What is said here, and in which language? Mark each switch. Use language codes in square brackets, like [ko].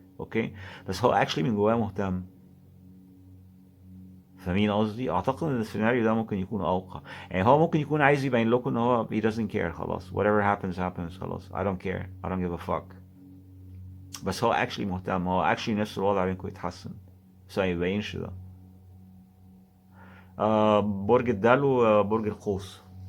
[ar] اوكي، بس هو اكشلي من جواه مهتم. فاهمين قصدي؟ اعتقد ان السيناريو ده ممكن يكون اوقع. يعني هو ممكن يكون عايز يبين لكم ان هو [en] he doesn't care، خلاص whatever happens happens، خلاص I don't care I don't give a fuck. [ar] بس هو اكشلي مهتم، هو اكشلي نفس الوضع بينكم يتحسن، بس ما يبينش ده. برج الدلو، برج القوس.